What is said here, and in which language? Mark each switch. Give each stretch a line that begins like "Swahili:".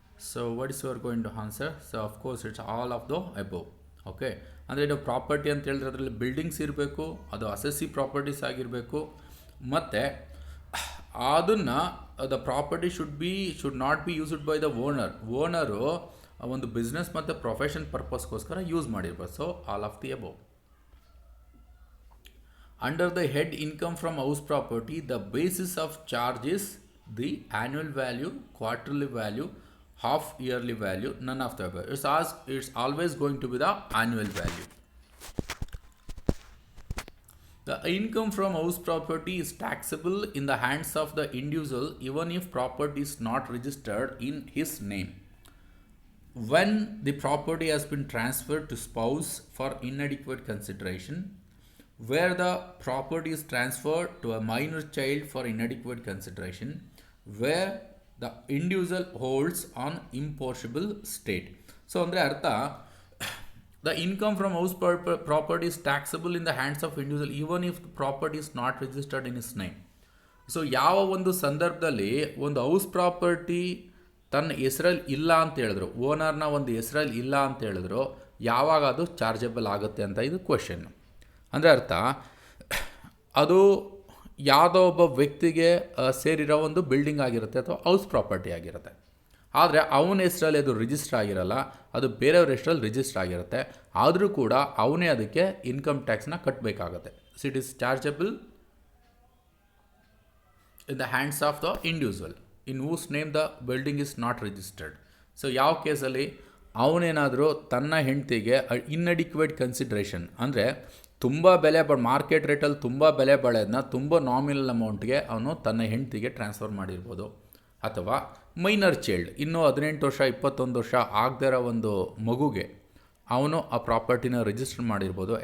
English: So what is you are going to answer? So of course it's all of the above.
Kannada: Okay, ಅಂದರೆ ಇದು property ಅಂತ ಹೇಳಿದ್ರೆ ಅದರಲ್ಲಿ buildings ಇರಬೇಕು, ಅದು ಅಸೆಸಿ ಪ್ರಾಪರ್ಟೀಸ್ ಆಗಿರಬೇಕು, ಮತ್ತು ಅದನ್ನು
English: the property should not be used by the owner
Kannada: ಒಂದು ಬಿಸ್ನೆಸ್ ಮತ್ತು ಪ್ರೊಫೆಷನ್ ಪರ್ಪಸ್ಗೋಸ್ಕರ ಯೂಸ್ ಮಾಡಿರ್ಬೋದು.
English: So all of the above. Under the head income from house property, the basis of charge is the annual value, quarterly value, half yearly value, none of the above. It's always going to be the annual value. The income from house property is taxable in the hands of the individual even if property is not registered in his name. When the property has been transferred to spouse for inadequate consideration, where the property is transferred to a minor child for inadequate consideration, where the individual holds on impossible state. So
Kannada: andre artha,
English: the income from house property is taxable in the hands of individual even if the property is not registered in his name.
Kannada: So ಯಾವ ಒಂದು ಸಂದರ್ಭದಲ್ಲಿ ಒಂದು house property ತನ್ನ ಹೆಸರಲ್ಲಿ ಇಲ್ಲ ಅಂತ ಹೇಳಿದ್ರು, ಓನರ್ನ ಒಂದು ಹೆಸರಲ್ಲಿ ಇಲ್ಲ ಅಂತ ಹೇಳಿದ್ರು, ಯಾವಾಗ ಅದು ಚಾರ್ಜಬಲ್ ಆಗುತ್ತೆ ಅಂತ ಇದು ಕ್ವೆಶನ್. ಅಂದರೆ ಅರ್ಥ, ಅದು ಯಾವುದೋ ಒಬ್ಬ ವ್ಯಕ್ತಿಗೆ ಸೇರಿರೋ ಒಂದು ಬಿಲ್ಡಿಂಗ್ ಆಗಿರುತ್ತೆ ಅಥವಾ ಹೌಸ್ ಪ್ರಾಪರ್ಟಿ ಆಗಿರುತ್ತೆ. ಆದರೆ ಅವನ ಹೆಸರಲ್ಲಿ ಅದು ರಿಜಿಸ್ಟರ್ ಆಗಿರಲ್ಲ, ಅದು ಬೇರೆಯವ್ರ ಹೆಸರಲ್ಲಿ ರಿಜಿಸ್ಟರ್ ಆಗಿರುತ್ತೆ. ಆದರೂ ಕೂಡ ಅವನೇ ಅದಕ್ಕೆ income ಟ್ಯಾಕ್ಸ್ನ ಕಟ್ಟಬೇಕಾಗತ್ತೆ.
English: So it is chargeable in the hands of the individual in whose name the building is not registered.
Kannada: So ಯಾವ ಕೇಸಲ್ಲಿ ಅವನೇನಾದರೂ ತನ್ನ ಹೆಂಡತಿಗೆ ಇನ್ಅಡಿಕ್ವೇಟ್ ಕನ್ಸಿಡ್ರೇಷನ್ ಅಂದರೆ ತುಂಬ ಬೆಲೆ ಮಾರ್ಕೆಟ್ ರೇಟಲ್ಲಿ ತುಂಬ ಬೆಲೆ ಬಾಳೋದನ್ನ ತುಂಬ ನಾಮಿನಲ್ ಅಮೌಂಟ್ಗೆ ಅವನು ತನ್ನ ಹೆಂಡತಿಗೆ ಟ್ರಾನ್ಸ್ಫರ್ ಮಾಡಿರ್ಬೋದು. ಅಥವಾ ಮೈನರ್ ಚೈಲ್ಡ್, ಇನ್ನೂ 18 ವರ್ಷ 21 ವರ್ಷ ಆಗದೇ ಇರೋ ಒಂದು ಮಗುಗೆ ಅವನು ಆ ಪ್ರಾಪರ್ಟಿನ ರಿಜಿಸ್ಟರ್ ಮಾಡಿರ್ಬೋದು.